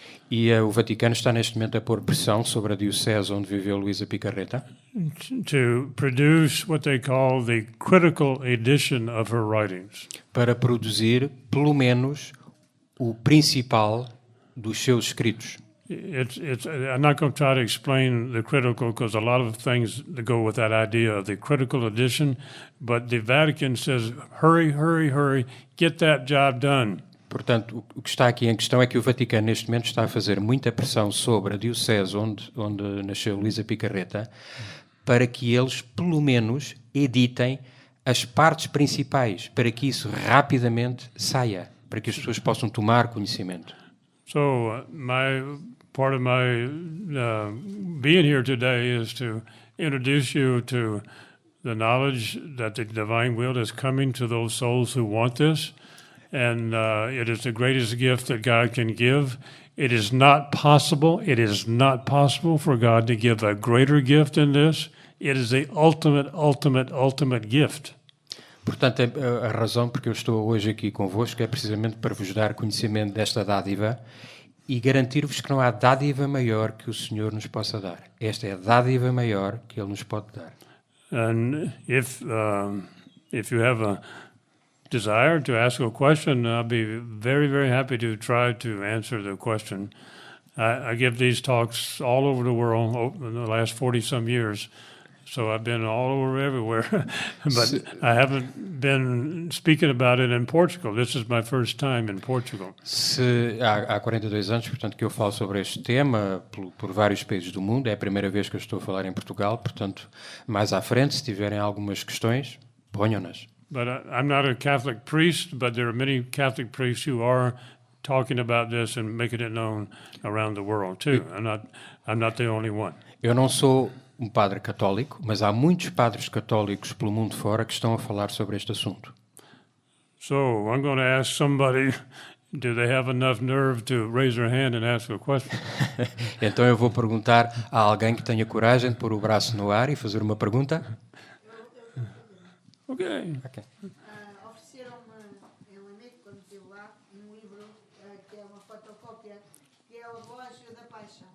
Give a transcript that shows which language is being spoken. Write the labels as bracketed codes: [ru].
[pt] E o Vaticano está neste momento a pôr pressão sobre a diocese onde viveu Luisa Picarreta [en] to produce what they call the critical edition of her writings. [pt] para produzir, pelo menos, o principal dos seus escritos. [en] I'm not going to try to explain the critical because a lot of things that go with that idea of the critical edition, but the Vatican says, hurry, hurry, hurry, get that job done. [pt] Portanto, o que está aqui em questão é que o Vaticano, neste momento, está a fazer muita pressão sobre a diocese onde nasceu Luisa Picarreta para que eles, pelo menos, editem as partes principais, para que isso rapidamente saia, para que as pessoas possam tomar conhecimento. [en] So part of my being here today is to introduce you to the knowledge that the divine will is coming to those souls who want this. And it is the greatest gift that God can give. It is not possible for God to give a greater gift than this. It is the ultimate gift. [pt] Portanto, a razão porque eu estou hoje aqui convosco é precisamente para vos dar conhecimento desta dádiva e garantir-vos que não há dádiva maior que o Senhor nos possa dar. Esta é a dádiva maior que Ele nos pode dar. [en] And if you have a desire to ask a question, I'll be very, very happy to try to answer the question. I give these talks all over the world in the last 40-some years, so I've been all over everywhere, but I haven't been speaking about it in Portugal. This is my first time in Portugal. [pt] Há 42 anos, portanto, que eu falo sobre este tema por vários países do mundo. É a primeira vez que eu estou a falar em Portugal, portanto, mais à frente, se tiverem algumas questões, ponham-nas. [en] But I'm not a Catholic priest, but there are many Catholic priests who are talking about this and making it known around the world too. I'm not the only one. [pt] Eu não sou um padre católico, mas há muitos padres católicos pelo mundo fora que estão a falar sobre este assunto. [en] So I'm going to ask somebody, do they have enough nerve to raise their hand and ask a question? [pt] Então eu vou perguntar a alguém que tenha coragem de pôr o braço no ar e fazer uma pergunta. [en] Okay. [pt] Ofereceram-me em Lamego, quando estive lá, um livro que é uma fotocópia, que é o Relógio da Paixão.